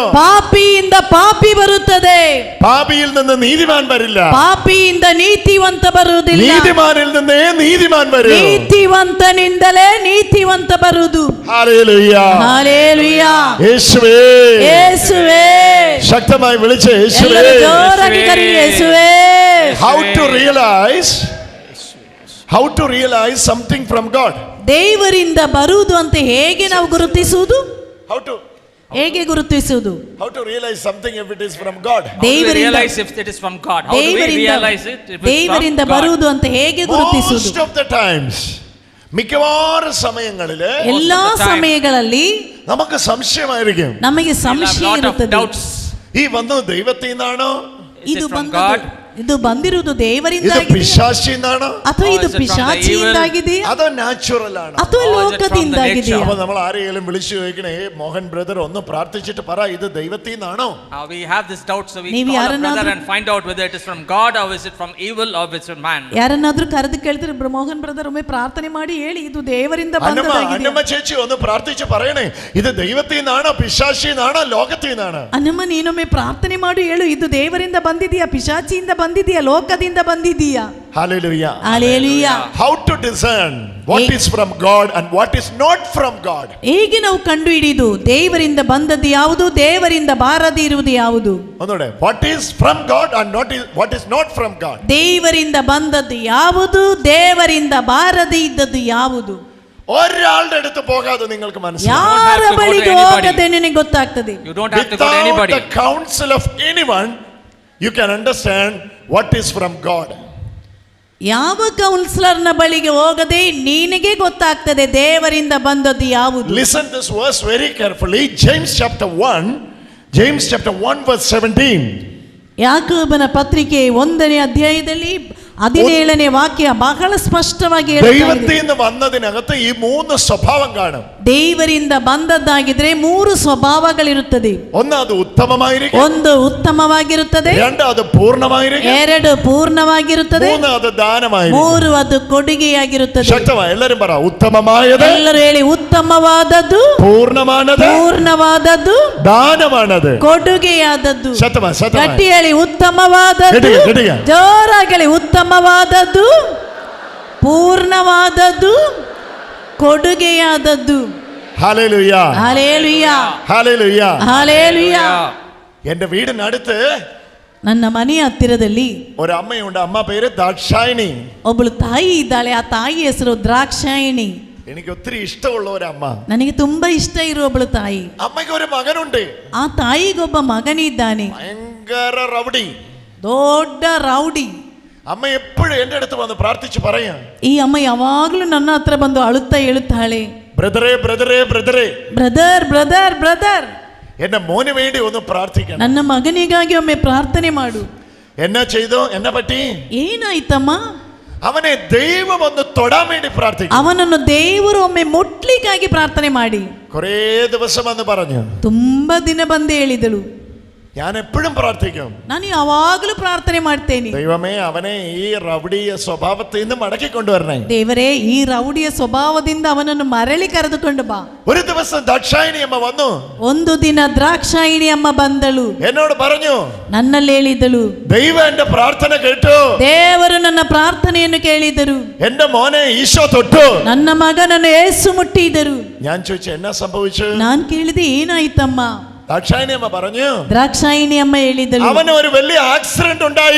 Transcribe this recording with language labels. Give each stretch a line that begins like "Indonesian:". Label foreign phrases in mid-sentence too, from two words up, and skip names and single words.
Kannada: ಪಾಪಿಯಿಂದ ಪಾಪಿ ಬರುತ್ತದೆ.
Malayalam: പാപിയിൽ നിന്ന് നീതിമാൻ വരില്ല.
Kannada: ಪಾಪಿಯಿಂದ ನೀತಿವಂತ ಬರುವುದಿಲ್ಲ.
Malayalam: നീതിമാനിൽ നിന്ന് നീതിമാൻ വരും.
Kannada: ನೀತಿವಂತನಿಂದಲೇ ನೀತಿವಂತ ಬರುವುದು.
Malayalam: ഹല്ലേലൂയ.
Kannada: ಹಲ್ಲೆಲೂಯ.
Malayalam: യേശുവേ.
Kannada: ಯೇಸುವೇ.
Malayalam: ശക്തമായി വിളിച്ച് യേശുവേ.
Kannada: ಎಲ್ಲರೂ ಜೋರಾಗಿ ಕರೀರಿ ಯೇಸುವೇ.
English: How to realize something from God?
Kannada: ದೇವರಿಂದ ಬರುವುದು ಅಂತ ಹೇಗೆ ನಾವು ಗುರುತಿಸುವುದು? ಹೇಗೆ ಗುರುತಿಸುವುದು?
English: How to realize something if it is from God? How do we realize if it is from God? How do we realize it if it's from
Kannada: ದೇವರಿಂದ
English: God?
Kannada: ಬರುವುದು ಅಂತ ಹೇಗೆ ಗುರುತಿಸುವುದು?
English: Most of the times,
Malayalam: മിക്കവാറും സമയങ്ങളില്,
Kannada: ಎಲ್ಲಾ ಸಮಯಗಳಲ್ಲಿ
Malayalam: നമുക്ക് സംശയമായിരിക്കും.
Kannada: ನಮಗೆ ಸಂಶಯ ಇರುತ್ತದೆ.
Malayalam: ഈ വന്നത് ദൈവത്തിൽ നിന്നാണോ?
Kannada: ಇದು ಇದು ಬಂದಿರುವುದು ದೇವರಿಂದ
Malayalam: പിശാചിಯಿಂದಾണോ?
Kannada: ಅಥವಾ ಇದು ಪಿಶಾಚಿಯಿಂದಾಗಿದೆಯಾ?
Malayalam: അതോ ನ್ಯಾಚುರಲ್ ആണോ?
Kannada: ಅಥವಾ ಲೋಕದಿಂದಾಗಿದೆಯಾ?
Malayalam: അപ്പോൾ നമ്മൾ ആരെങ്കിലും വിളിച്ചു ചോദിക്കണേ, മോഹൻ ബ്രദർ ഒന്ന് പ്രാർത്ഥിച്ചിട്ട് പറ ഇത് ദൈവത്തിൽ നിന്നാണോ?
English: We have this doubt, so we call a brother and find out whether it is from God or is it from evil or is it from man.
Kannada: ಯಾರನ್ನಾದ್ರೂ ಕರೆದು ಕೇಳ್ತಾರೆ, ಮೋಹನ್ ಬ್ರದರ್ ಒಮ್ಮೆ ಪ್ರಾರ್ಥನೆ ಮಾಡಿ ಹೇಳಿ ಇದು ದೇವರಿಂದ ಬಂದದ್ದಾಗಿದೆ.
Malayalam: ಅಣ್ಣಮ್ಮ ചേച്ചി ഒന്ന് പ്രാർത്ഥിച്ച് പറയണേ, ഇത് ദൈവത്തിൽ നിന്നാണോ പിശാചിയിൽ നിന്നാണോ ലോകത്തിൽ നിന്നാണോ?
Kannada: ಅಣ್ಣಮ್ಮ ನೀನೊಮ್ಮೆ ಪ್ರಾರ್ಥನೆ ಮಾಡಿ ಹೇಳು, ಇದು ದೇವರಿಂದ ಬಂದಿದೆಯಾ, ಪಿಶಾಚಿಯಿಂದ ಬಂದಿದೆಯಾ, ಲೋಕದಿಂದ ಬಂದಿದೆಯಾ?
English: Hallelujah. Hallelujah. How to discern what is from God and what is not from God?
Kannada: ಹೇಗೆ ನಾವು ಕಂಡು ಹಿಡಿದು ದೇವರಿಂದ ಬಂದದ್ದು ಯಾವುದು, ದೇವರಿಂದ ಬಾರದೆ ಇರುವುದು ಯಾವುದು?
Malayalam: ഒന്നുകൂടെ,
English: what is from God and what is not from God?
Kannada: ದೇವರಿಂದ ಬಂದದ್ದು ಯಾವುದು, ದೇವರಿಂದ ಬಾರದೆ ಇದ್ದದ್ದು ಯಾವುದು?
Malayalam: ഒരാളുടെ അടുത്ത് പോകാതെ നിങ്ങൾക്ക് മനസ്സിലാവും.
Kannada: ಯಾರ ಬಳಿಗೆ ಹೋಗದೆ ನಿನಗೆ ಗೊತ್ತಾಗ್ತದೆ.
English: You don't have to go to anybody. Without the counsel of anyone you can understand what is from God.
Kannada: ಯಾವ ಕೌನ್ಸಿಲರ್ನ ಬಳಿಗೆ ಹೋಗದೆ ನಿನಗೆ ಗೊತ್ತಾಗ್ತದೆ ದೇವರಿಂದ ಬಂದದ್ದು ಯಾವುದು.
English: Listen this verse very carefully. James chapter 1 verse 17.
Kannada: ಯಾಕೋಬನ ಪತ್ರಿಕೆ 1ನೇ ಅಧ್ಯಾಯದಲ್ಲಿ 17ನೇ ವಾಕ್ಯ ಬಹಳ ಸ್ಪಷ್ಟವಾಗಿ
Malayalam: ദൈവത്തിൽ വന്നതിനകത്ത് ഈ മൂന്ന് സ്വഭാവം കാണും.
Kannada: ದೇವರಿಂದ ಬಂದದ್ದಾಗಿದ್ರೆ 3 ಸ್ವಭಾವಗಳಿರುತ್ತದೆ.
Malayalam: ഒന്ന് അത് ഉത്തമമായിരിക്കും,
Kannada: ಒಂದು ಉತ್ತಮವಾಗಿರುತ್ತದೆ,
Malayalam: രണ്ട് അത് പൂർണ്ണമായിരിക്കും,
Kannada: 2 ಪೂರ್ಣವಾಗಿರುತ್ತದೆ,
Malayalam: 3 അത് ദാനമായിരിക്കും,
Kannada: 3 ಅದು ಕೊಡುಗೆಯಾಗಿರುತ್ತದೆ.
Malayalam: ശക്തമായി എല്ലാരും പറ, ഉത്തമമായത്,
Kannada: ಎಲ್ಲರೂ ಹೇಳಿ, ಉತ್ತಮವಾದದ್ದು, ಪೂರ್ಣವಾದದ್ದು,
Malayalam: ദാനമാണത്,
Kannada: ಕೊಡುಗೆಯಾದದ್ದು.
Malayalam: ശക്തമായി
Kannada: ಗಟ್ಟಿ ಹೇಳಿ, ಉತ್ತಮವಾದದ್ದು, ಜೋರಾಗಿ ಹೇಳಿ, ಉತ್ತಮವಾದದ್ದು, ಪೂರ್ಣವಾದದ್ದು, ಕೊಡುಗೆಯಾದದ್ದು.
Malayalam: ഹല്ലേലൂയ, ഹല്ലേലൂയ, ഹല്ലേലൂയ, ഹല്ലേലൂയ. എന്റെ വീടിനടുത്ത്,
Kannada: ನನ್ನ ಮನೆಯ ಹತ್ತಿರದಲ್ಲಿ
Malayalam: ഒരു അമ്മയുണ്ട്. അമ്മ പേര് ദാക്ഷായണി.
Kannada: ಒಬ್ಬಳು ತಾಯಿ ಇದ್ದಾಳೆ. ಆ ತಾಯಿ ಹೆಸರು ದ್ರಾಕ್ಷಾಯಣಿ.
Malayalam: എനിക്ക് ഒത്തിരി ഇഷ്ടമുള്ള ഒരു അമ്മ,
Kannada: ನನಗೆ ತುಂಬಾ ಇಷ್ಟ ಇರುವ ಒಬ್ಬಳು ತಾಯಿ.
Malayalam: അമ്മയ്ക്ക് ഒരു മകനുണ്ട്.
Kannada: ಆ ತಾಯಿಗೊಬ್ಬ ಮಗನಿದ್ದಾನೆ,
Malayalam: ഭയങ്കര റൗഡി,
Kannada: ದೊಡ್ಡ ರೌಡಿ.
Malayalam: അമ്മ എപ്പോഴും എന്റെ അടുത്ത് വന്ന് പ്രാർത്ഥിച്ച് പറയാ,
Kannada: ಈ ಅಮ್ಮ ಯಾವಾಗಲೂ ನನ್ನ ಹತ್ರ ಬಂದು ಅಳುತ್ತಾ ಹೇಳುತ್ತಾಳೆ,
Malayalam: ബ്രദറേ ബ്രദറേ ബ്രദറേ,
English: brother brother brother,
Malayalam: എന്റെ മോന് വേണ്ടി ഒന്ന് പ്രാർത്ഥിക്കണം,
Kannada: ನನ್ನ ಮಗನಿಗಾಗಿ ಒಮ್ಮೆ ಪ್ರಾರ್ಥನೆ ಮಾಡು.
Malayalam: എന്നാ ചെയ്തോ, എന്നെ പറ്റി,
Kannada: ಏನಾಯ್ತಮ್ಮ?
Malayalam: അവനെ ദൈവം ഒന്ന് തൊടാൻ വേണ്ടി പ്രാർത്ഥിക്കും.
Kannada: ಅವನನ್ನು ದೇವರು ಒಮ್ಮೆ ಮುಟ್ಲಿಕ್ಕಾಗಿ ಪ್ರಾರ್ಥನೆ ಮಾಡಿ
Malayalam: കുറേ ദിവസം എന്ന് പറഞ്ഞു.
Kannada: ತುಂಬಾ ದಿನ ಬಂದು ಹೇಳಿದಳು,
Malayalam: ഞാൻ എപ്പോഴും പ്രാർത്ഥിക്കും,
Kannada: ನಾನು ಯಾವಾಗಲೂ ಪ್ರಾರ್ಥನೆ ಮಾಡ್ತೇನೆ,
Malayalam: ദൈവമേ അവനെ ഈ റൗഡിയ സ്വഭാവത്തിൽ നിന്ന് മടക്കി കൊണ്ടുവരണേ.
Kannada: ದೇವರೇ ಈ ರೌಡಿಯ ಸ್ವಭಾವದಿಂದ ಅವನನ್ನು ಮರಳಿ ಕರೆದುಕೊಂಡು ಬಾ.
Malayalam: ഒരു ദിവസം ദാക്ഷായണി അമ്മ വന്നു.
Kannada: ಒಂದು ದಿನ ದ್ರಾಕ್ಷಾಯಿಣಿ ಅಮ್ಮ ಬಂದಳು,
Malayalam: എന്നോട് പറഞ്ഞു,
Kannada: ನನ್ನಲ್ಲಿ ಹೇಳಿದಳು,
Malayalam: ദൈവം എന്റെ പ്രാർത്ഥന കേട്ടു,
Kannada: ದೇವರು ನನ್ನ ಪ್ರಾರ್ಥನೆಯನ್ನು ಕೇಳಿದರು,
Malayalam: എന്റെ മോനെ ഈശോ തൊട്ടു.
Kannada: ನನ್ನ ಮಗನನ್ನು ಏಸು ಮುಟ್ಟಿದರು.
Malayalam: ഞാൻ ചോദിച്ചു, എന്നാ സംഭവിച്ചു?
Kannada: ನಾನು ಕೇಳಿದೆ, ಏನಾಯ್ತಮ್ಮ?
Malayalam: ദാക്ഷായണി അമ്മ പറഞ്ഞു,
Kannada: ದ್ರಾಕ್ಷಾಯಿಣಿ ಅಮ್ಮ ಹೇಳಿದಳು,
Malayalam: അവന് ഒരു വലിയ ആക്സിഡന്റ് ഉണ്ടായി,